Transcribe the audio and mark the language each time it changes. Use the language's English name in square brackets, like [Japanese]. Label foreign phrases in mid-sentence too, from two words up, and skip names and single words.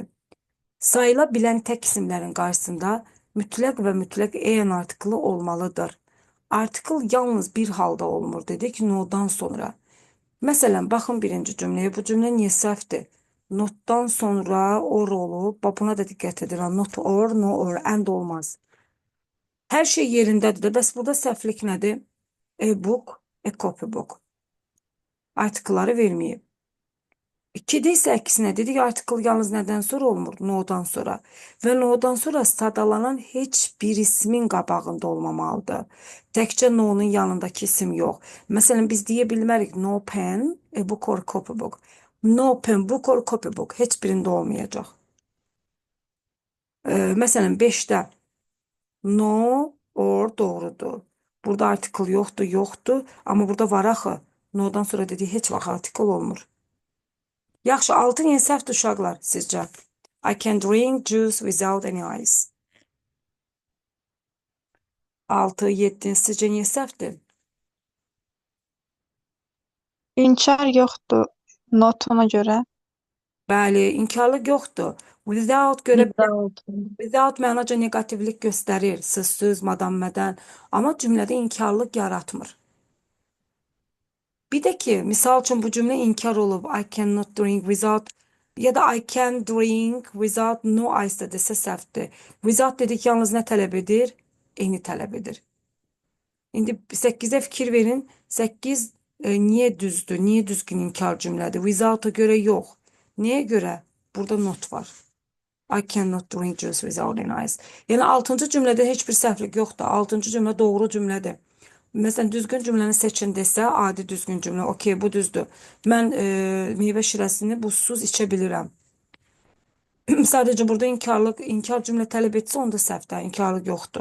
[Azerbaijani] Sayıla bilən tək isimlərin qarşısında mütləq və mütləq en artiklı olmalıdır. Artikl yalnız bir halda olmur dedik, no'dan sonra. Məsələn, baxın birinci cümləyə. Bu cümlə niyə səhvdir? Notdan sonra or olub. Buna da diqqət edirəm. [English] Not or, no or, and [Azerbaijani] olmaz. Hər şey yerindədir də. Bəs burada səhvlik nədir? [English] A book, a copybook. [Azerbaijani] Artikelları verməyib. 2-də isə əksinə dedik, artikel yalnız nədən sonra olmur? No'dan sonra. Və no'dan sonra sadalanan heç bir ismin qabağında olmamalıdır. Təkcə no'nun yanındakı isim yox. Məsələn, biz deyə bilmərik [English] no pen, a book or copybook. No pen, book or copybook. [Azerbaijani] Heç birində olmayacaq. Məsələn, 5-də [English] no or [Azerbaijani] doğrudur. Burada artikel yoxdur. Amma burada var axı. No'dan sonra dedik, heç vaxt artikel olmur. Yaxşı, 6 niyə səhvdir uşaqlar sizcə? [English] I can drink juice without any ice. [Azerbaijani] 6, 7 sizcə niyə səhvdir? İnkar yoxdur notuna görə. Bəli, inkarlıq yoxdur. Without görə Without. without mənaca negativlik göstərir. Sözsüz, madam mədən. Amma cümlədə inkarlıq yaratmır. Bir də ki, misal üçün bu cümlə inkar olub. [English] I cannot drink without [Azerbaijani] ya da [English] I can drink without no ice [Azerbaijani] da desə səhvdir. Without dedik yalnız nə tələb edir? Eni tələb edir. İndi 8'e fikir verin. 8 niye düzdür? Niye düzgün inkar cümlədir? Without'a göre yok. Niye göre? Burada not var. [English] I cannot drink juice without an ice. [Azerbaijani] Yəni 6-cı cümlədə heç bir səhvlik yoxdur. 6-cı cümlə doğru cümlədir. Məsələn, düzgün cümləni seçin desə, adi düzgün cümlə, okey, bu düzdür. Mən meyvə şirəsini buzsuz içə bilirəm. Sadəcə burada inkar cümlə tələb etsə, onda səhvdir, inkarlıq yoxdur.